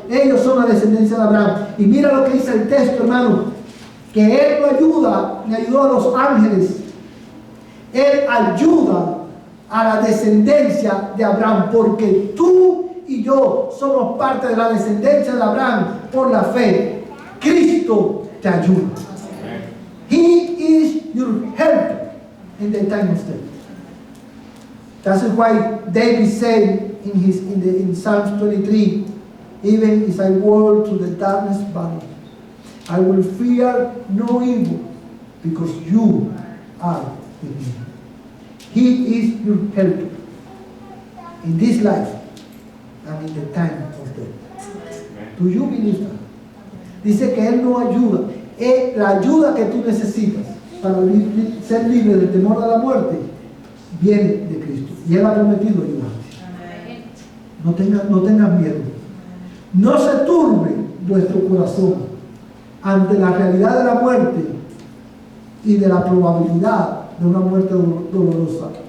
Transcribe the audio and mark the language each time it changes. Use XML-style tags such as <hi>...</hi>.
<es>Ellos son la descendencia de Abraham. Y mira lo que dice el texto, hermano, que Él lo ayuda, le ayudó a los ángeles. Él ayuda a la descendencia de Abraham, porque tú y yo somos parte de la descendencia de Abraham por la fe. Cristo te ayuda.</es> <en>He is your help in the time of death. That's why David said in Psalms 23, even if I walk through the darkness valley, I will fear no evil, because you are with me. He is your helper in this life and in the time of death. Do you believe that?</en> <es>Dice que Él no ayuda. La ayuda que tú necesitas para ser libre del temor a la muerte viene de Cristo. Y Él ha prometido ayudarte. No tengas miedo. No se turbe vuestro corazón ante la realidad de la muerte y de la probabilidad de una muerte dolorosa.</es>